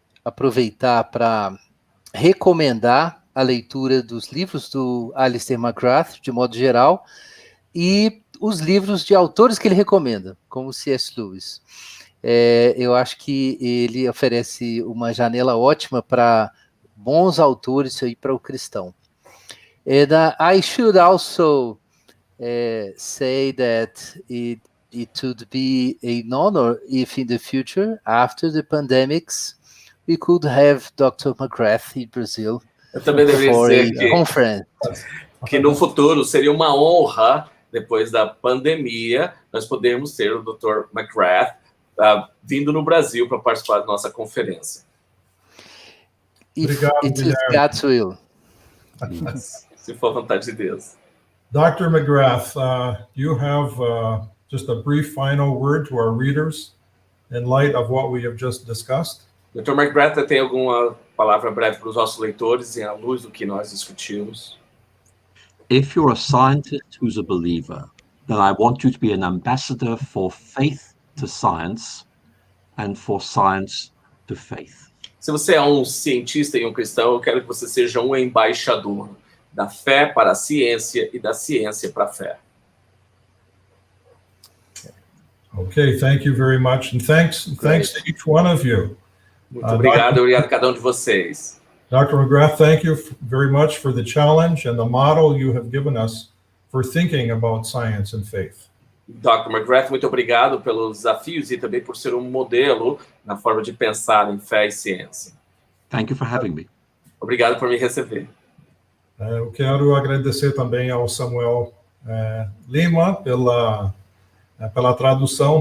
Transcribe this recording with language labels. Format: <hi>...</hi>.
<pt>aproveitar para recomendar a leitura dos livros do Alister McGrath, de modo geral, e os livros de autores que ele recomenda, como C.S. Lewis. Eu acho que ele oferece uma janela ótima para bons autores e para o cristão.</pt> <en>And I should also say that it would be an honor if in the future, after the pandemics, we could have Dr. McGrath in Brazil.</en> <pt>Eu também deveria dizer que no futuro seria uma honra, depois da pandemia, nós podermos ter o Dr. McGrath vindo no Brasil para participar da nossa conferência. Obrigado,</pt> <en>it is God's will.</en> <pt>Se for a vontade de Deus.</pt> <en>Dr. McGrath, you have just a brief final word to our readers in light of what we have just discussed. Dr.</en> <pt>McGrath, tem alguma palavra breve para os nossos leitores à luz do que nós discutimos?</pt> <en>If you're a scientist who's a believer, then I want you to be an ambassador for faith to science and for science to faith.</en> <pt>Se você é um cientista e um cristão, eu quero que você seja um embaixador da fé para a ciência e da ciência para a fé.</pt> <en>Okay, thank you very much, and thanks to each one of you.</en> <pt>Muito obrigado, obrigado a cada um de vocês.</pt> <en>Dr. McGrath, thank you very much for the challenge and the model you have given us for thinking about science and faith. Dr.</en> <pt>McGrath, muito obrigado pelos desafios e também por ser um modelo na forma de pensar em fé e ciência.</pt> <en>Thank you for having me.</en> <pt>Obrigado por me receber. Eu quero agradecer também ao Samuel Lima pela tradução.</pt>